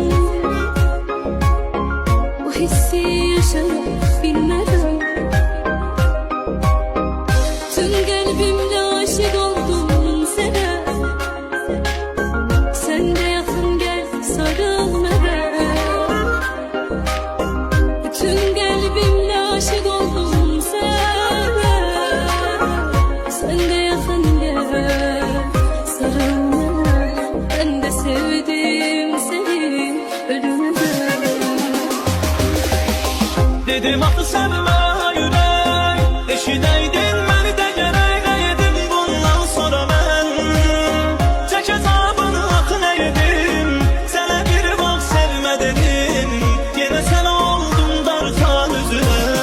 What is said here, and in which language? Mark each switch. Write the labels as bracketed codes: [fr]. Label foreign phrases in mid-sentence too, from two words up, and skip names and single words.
[tr] Bu hissi yaşayıp bilmeden. Tüm kalbimle aşık oldum sana. Sen de yakın gel sarıl bana. Tüm kalbimle aşık oldum sana. Sen de yakın gel sarıl bana. Ben de sevdim seni ölümüne. [az] Dedim axı sevmə ürək, eşidəydin məni də gərək edim bundan sonra mən. Çək əzabını axı nə edim, sənə bir vaxt sevmə dedim, yenə sən oldun darıxan üzünə.